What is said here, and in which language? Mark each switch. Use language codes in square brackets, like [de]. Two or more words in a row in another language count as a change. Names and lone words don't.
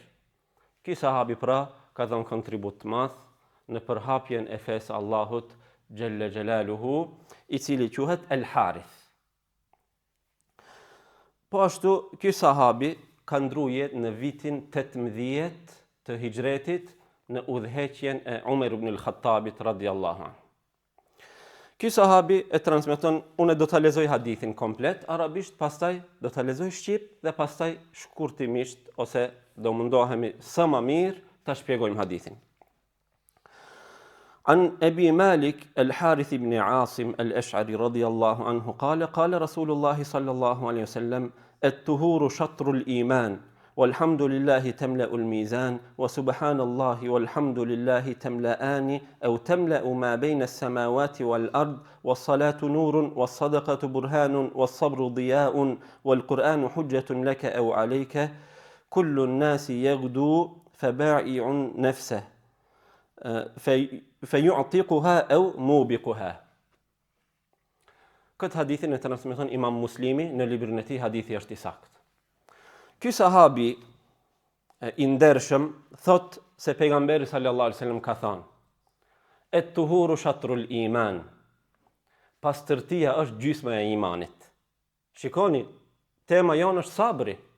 [sq] Ky sahabi pra ka dhënë kontribut të madh në përhapjen e fesë Allahut [ar] جل جلاله, [sq] i cili quhet El Harith. Po ashtu, ky sahabi ka ndruar jetë në vitin 18 të hijretit në udhëheqjen e Umar ibn al-Khattabit [ar] رضي الله عنه. [sq] Ky sahabi e transmeton, unë do ta lexoj hadithin komplet arabisht, pastaj do ta lexoj shqip dhe pastaj shkurtimisht ose do mundohemi sa më mirë ta shpjegojmë hadithin. [ar] عن أبي مالك الحارث بن عاصم الأشعري رضي الله عنه قال رسول الله صلى الله عليه وسلم الطهور شطر الإيمان والحمد لله تملأ الميزان وسبحان الله والحمد لله تملأان أو تملأ ما بين السماوات والأرض والصلاة نور والصدقة برهان والصبر ضياء والقرآن حجة لك أو عليك كل الناس يغدو فبائع نفسه فيعتقها أو موبقها. [sq] Këtë hadithin e transmeton Imam Muslimi në librin e tij, hadithi është i saktë. Ky sahabi i ndershëm thot se pejgamberi [ar] صلى الله عليه وسلم [sq] ka thënë: [ar] "الطهور شطر الإيمان." [sq] Pastërtia është gjysma e imanit. Shikoni, tema jonë është sabri.